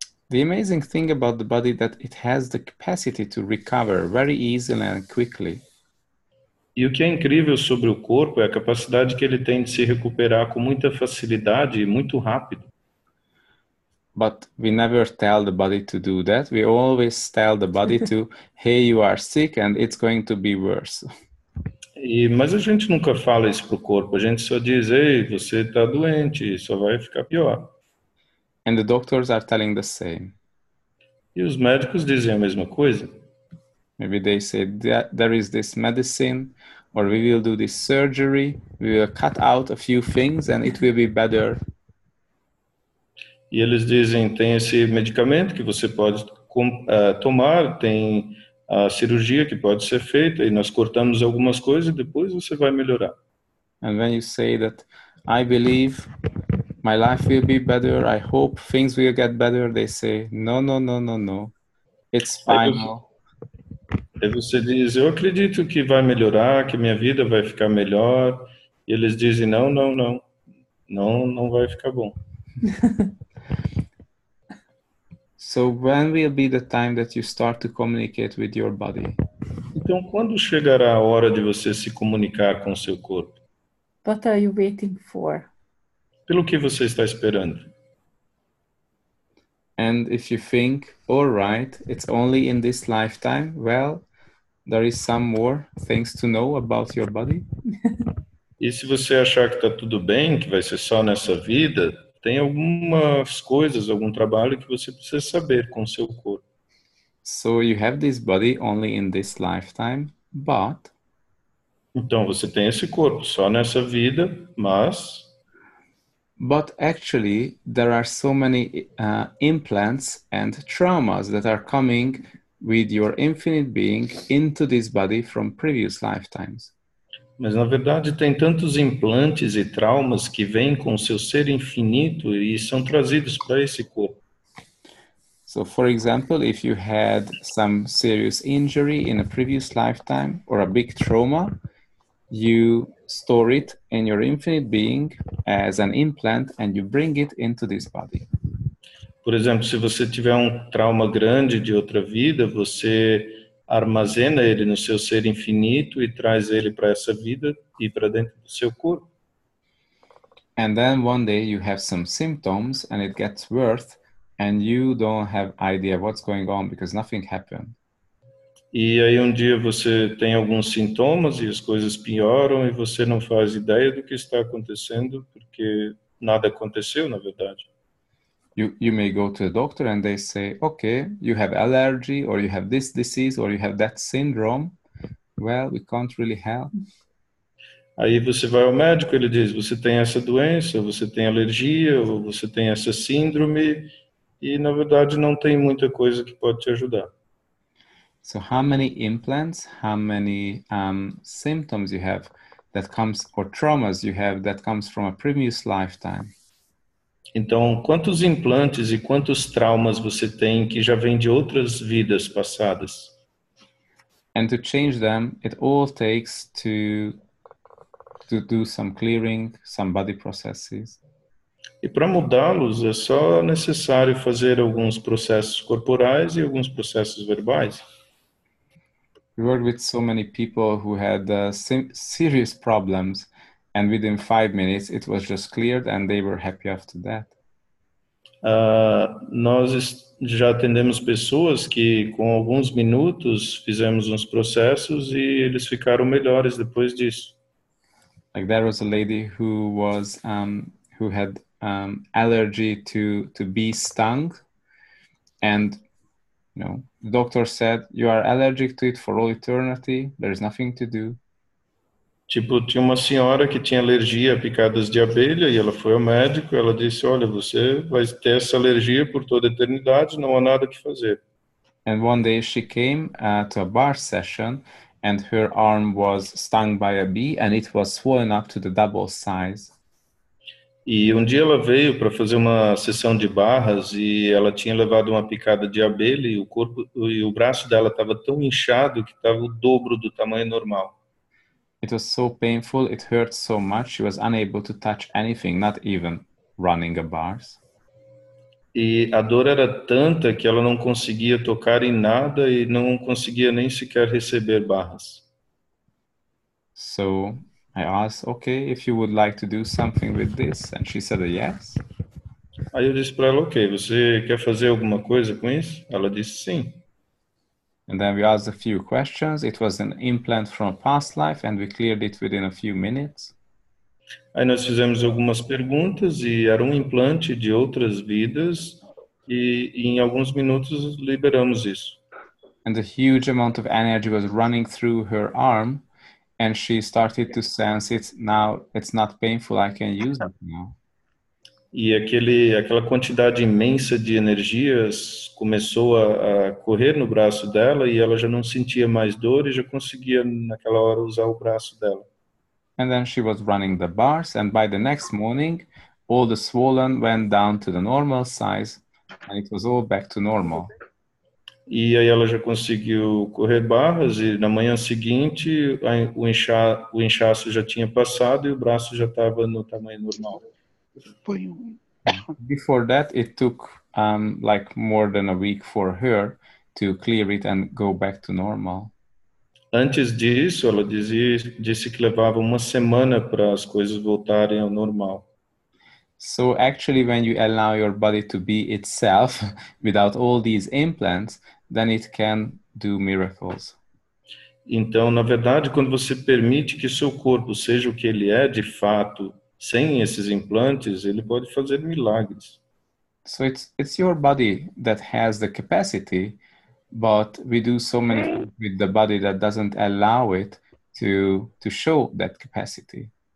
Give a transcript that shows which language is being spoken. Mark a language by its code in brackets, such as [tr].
[en] The amazing thing about the body that it has the capacity to recover very easily and quickly. [pt] E o que é incrível sobre o corpo é a capacidade que ele tem de se recuperar com muita facilidade e muito rápido. [en] But we never tell the body to do that. We always tell the body to, hey, you are sick and it's going to be worse. [pt] Mas a gente nunca fala isso para o corpo, a gente só diz, ei, você está doente, só vai ficar pior. [en] And the doctors are telling the same. [pt] E os médicos dizem a mesma coisa. [en] Maybe they say that there is this medicine, or we will do this surgery, we will cut out a few things and it will be better. [pt] E eles dizem, tem esse medicamento que você pode tomar, tem a cirurgia que pode ser feita, e nós cortamos algumas coisas e depois você vai melhorar. [en] And when you say that, I believe my life will be better, I hope things will get better, they say, no, no, no, no, no, it's final. [pt] Aí você diz, eu acredito que vai melhorar, que minha vida vai ficar melhor, e eles dizem, não, não, não, não vai ficar bom. [en] So when will be the time that you start to communicate with your body? [pt] Então, quando chegará a hora de você se comunicar com o seu corpo? [en] What are you waiting for? [pt] Pelo que você está esperando? [en] And if you think, all right, it's only in this lifetime, well, there is some more things to know about your body. [pt] E se você achar que está tudo bem, que vai ser só nessa vida, tem algumas coisas, algum trabalho que você precisa saber com o seu corpo. [en] So you have this body only in this lifetime, but [pt] Então você tem esse corpo só nessa vida, mas [en] actually there are so many implants and traumas that are coming with your infinite being into this body from previous lifetimes. [pt] Mas, na verdade, tem tantos implantes e traumas que vêm com o seu ser infinito e são trazidos para esse corpo. [en] So, for example, if you had some serious injury in a previous lifetime or a big trauma, you store it in your infinite being as an implant and you bring it into this body. [pt] Por exemplo, se você tiver um trauma grande de outra vida, você armazena ele no seu ser infinito e traz ele para essa vida e para dentro do seu corpo. [en] And then one day you have some symptoms and it gets worse and you don't have idea what's going on because nothing happened. [pt] E aí um dia você tem alguns sintomas e as coisas pioram e você não faz ideia do que está acontecendo porque nada aconteceu, na verdade. [en] You may go to a doctor and they say, okay, you have allergy or you have this disease or you have that syndrome. Well, we can't really help. [pt] Aí você vai ao médico, ele diz, você tem essa doença, você tem alergia, ou você tem essa síndrome, e na verdade não tem muita coisa que pode te ajudar. [en] So how many implants, how many symptoms you have that comes, or traumas you have that comes from a previous lifetime? [pt] Então, quantos implantes e quantos traumas você tem que já vem de outras vidas passadas? [en] And to change them, it all takes to do some clearing, some body processes. [pt] E para mudá-los é só necessário fazer alguns processos corporais e alguns processos verbais. [en] We worked with so many people who had serious problems, and within 5 minutes it was just cleared and they were happy after that. [pt] Nós já atendemos pessoas que com alguns minutos fizemos uns processos e eles ficaram melhores depois disso. [en] Like there was a lady who was who had allergy to bee stung, and the doctor said you are allergic to it for all eternity. There is nothing to do. [pt] Tipo, tinha uma senhora que tinha alergia a picadas de abelha e ela foi ao médico, ela disse, olha, você vai ter essa alergia por toda a eternidade, não há nada que fazer. [en] And one day she came to a bar session and her arm was stung by a bee and it was swollen up to the double size. [pt] E um dia ela veio para fazer uma sessão de barras e ela tinha levado uma picada de abelha e o corpo e o braço dela estava tão inchado que estava o dobro do tamanho normal. [en] It was so painful, it hurt so much, she was unable to touch anything, not even running a bars. [pt] E a dor era tanta que ela não conseguia tocar em nada e não conseguia nem sequer receber barras. [en] So I asked, okay, if you would like to do something with this, and she said yes. [pt] Aí eu disse para ela, ok, você quer fazer alguma coisa com isso? Ela disse sim. [en] And then we asked a few questions. It was an implant from a past life and we cleared it within a few minutes. [pt] Aí nós fizemos algumas perguntas e era um implante de outras vidas e em alguns minutos liberamos isso. [en] And a huge amount of energy was running through her arm and she started to sense it. Now it's not painful, I can use it now. [pt] E aquela quantidade imensa de energias começou a correr no braço dela e ela já não sentia mais dor e já conseguia naquela hora usar o braço dela. [en] And then she was running the bars and by the next morning, all the swollen went down to the normal size and it was all back to normal. [pt] E aí ela já conseguiu correr barras e na manhã seguinte o inchaço já tinha passado e o braço já estava no tamanho normal. [en] Before that, it took like more than a week for her to clear it and go back to normal. [pt] Antes disso, ela disse que levava uma semana para as coisas voltarem ao normal. [en] So actually, when you allow your body to be itself without all these implants, then it can do miracles. [pt] Então, na verdade, quando você permite que seu corpo seja o que ele é de fato, sem esses implantes, ele pode fazer milagres. [en] So it's your body that has the capacity, but we do so many things with the body that doesn't allow it to show that capacity.